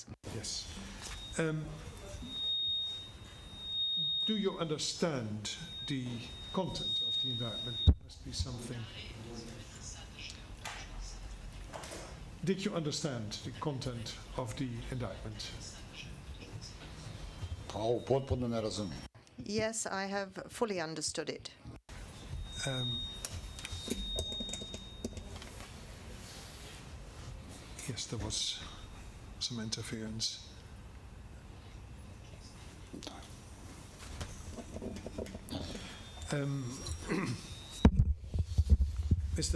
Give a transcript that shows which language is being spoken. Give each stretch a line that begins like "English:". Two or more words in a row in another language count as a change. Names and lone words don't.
English: Yes. Do you understand the content of the indictment? There must be something. Did you understand the content of the indictment?
Croatian: Potpuno ne razumijem.
English: Yes, I have fully understood it. Yes, there was some interference. Mr.